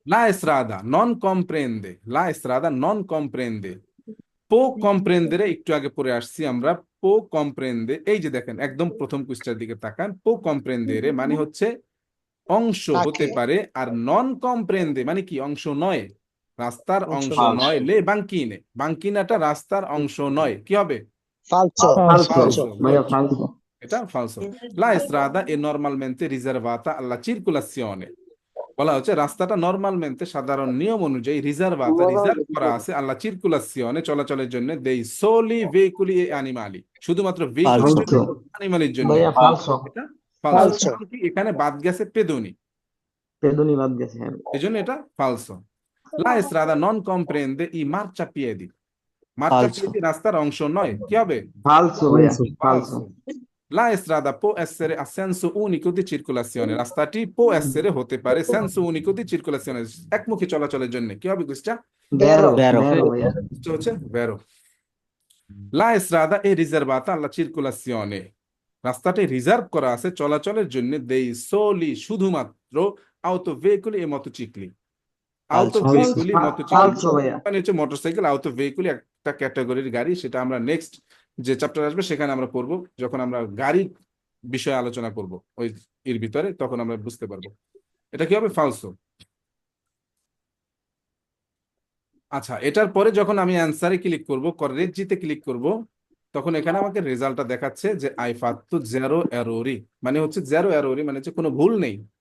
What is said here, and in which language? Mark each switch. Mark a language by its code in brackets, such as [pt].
[it] La estrada non comprende, la estrada non comprende, [bn] পো কম্প্রেন্ডে একটু আগে পড়ে আসছি আমরা, পো কম্প্রেন্ডে, এই যে দেখেন একদম প্রথম কুইজটার দিকে তাকান, পো কম্প্রেন্ডেরে মানে হচ্ছে অংশ হতে পারে, আর নন কম্প্রেন্ডে মানে কি অংশ নয়, রাস্তার অংশ নয়, লে বাঙ্কিনে, বাঙ্কিনাটা রাস্তার অংশ নয়। কি হবে? [it] falso, Falso. falso, Vaya [en] Good. [it] falso. [bn] এটা falso. [it] La strada è normalmente riservata alla circolazione. [bn] বলা হচ্ছে রাস্তাটা নরমালমেন্টে সাধারণ নিয়ম অনুযায়ী রিজার্ভ করা আছে আল্লা চিরকুলাসিওনে চলাচলের জন্য দেই সোলি ভেহিকুলি এ আনিমালি শুধুমাত্র ভেহিকুলের জন্য [it] Falso. [bn] আনিমালের জন্য [it] Vaya falso. [bn] এটা ফালসো [it] falso, [bn] কারণ কি এখানে বাদ গেছে পেদনি Pedoni বাদ গেছে, হ্যাঁ। এই জন্য এটা ফালসো লা স্ট্রাদা নন কম্প্রেন্ডে ই মার্চাপিয়েদি মার্চাপিয়েদি রাস্তার অংশ নয় কি হবে [it] Falso, vaya. [bn] ফালসো [it] Falso. La strada può essere a senso unico di circolazione [bn] রাস্তাটি [it] può essere [bn] হতে পারে [it] senso unico di circolazione [bn] একমুখী চলাচলের জন্য কি হবে কুইজটা [it] Vero. Vero. Vero, vaya. Questo c'è? Vero. La strada è riservata alla circolazione. [bn] রাস্তাটি রিজার্ভ করা আছে চলাচলের জন্য দেই সোলি শুধুমাত্র [it] autoveicoli e motocicli. Autoveicoli, Falso, motocicli vaya. [bn] মানে হচ্ছে মোটরসাইকেল autoveicoli একটা ক্যাটাগরির গাড়ি সেটা আমরা নেক্সট যে চ্যাপ্টার আসবে সেখানে আমরা পড়বো যখন আমরা গাড়ির বিষয়ে আলোচনা করব ওই এর ভিতরে তখন আমরা বুঝতে পারবো এটা কি হবে ফালসো আচ্ছা এটার পরে যখন আমি অ্যানসারে ক্লিক করব করেক্টজিতে ক্লিক করব তখন এখানে আমাকে রেজাল্টটা দেখাচ্ছে যে আই ফাত্তু জেরো এরোরি মানে হচ্ছে জেরো এরোরি মানে হচ্ছে কোনো ভুল নেই